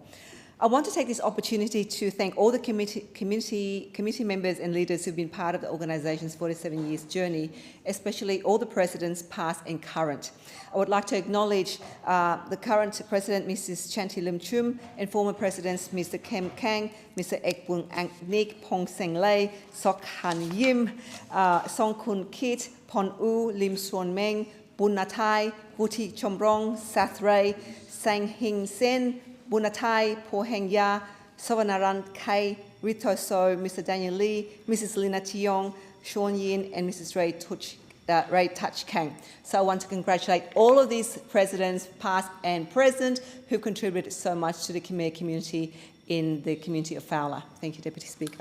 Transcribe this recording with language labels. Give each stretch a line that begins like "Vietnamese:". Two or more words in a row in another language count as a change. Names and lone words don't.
English: I want to take this opportunity to thank all the committee members and leaders who've been part of the organisation's 47 years journey, especially all the presidents, past and current. I would like to acknowledge the current president, Mrs. Chanti Lim-Chum, and former presidents, Mr. Kem Kang, Mr. Ek Bung Ang Nik, Pong Seng Lei, Sok Han Yim, Song Kun Kit, Pon U, Lim Suon Meng, Bun Natai, Buti Chombrong, Sath Ray, Sang Hing Sen, Bunatai, Po Heng Ya, Savanaran Kai, Rito So, Mr. Daniel Lee, Mrs. Lina Tiong, Sean Yin, and Mrs. Ray Touch Kang. So I want to congratulate all of these presidents, past and present, who contributed so much to the Khmer community in the community of Fowler. Thank you, Deputy Speaker.